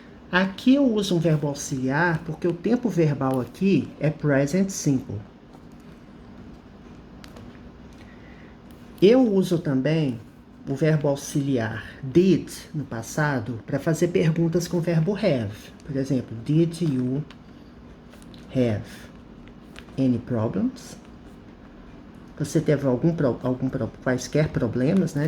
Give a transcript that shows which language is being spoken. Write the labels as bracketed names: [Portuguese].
[Portuguese] Aqui eu uso um verbo auxiliar porque o tempo verbal aqui é present simple. Eu uso também o verbo auxiliar did no passado para fazer perguntas com o verbo have. Por exemplo, [English] did you have any problems? [Portuguese] Você teve quaisquer problemas, né?